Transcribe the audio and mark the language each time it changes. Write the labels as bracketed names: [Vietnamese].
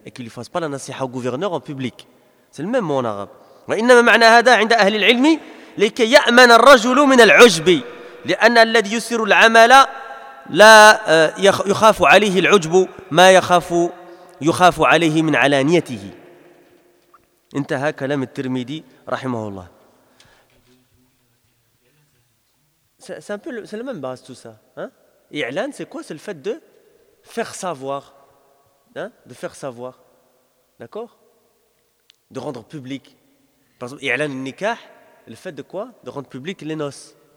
[French] qu'il ne fasse pas la نصيحة au gouverneur en public. C'est le même mot en arabe. [Arabic] وإنما معنى هذا عند أهل العلم لكي يأمن الرجل من العجب، لأن الذي يسر العمل لا يخاف عليه العجب ما يخاف عليه من علانيته. انتهى كلام الترمذي رحمه الله. [French] C'est un peu le, c'est la même base tout ça. إعلان c'est quoi? C'est le fait de faire savoir. De faire savoir. D'accord? De rendre public. Par exemple, [Arabic] إعلان النكاح, [French] le fait de quoi? De rendre public les noces.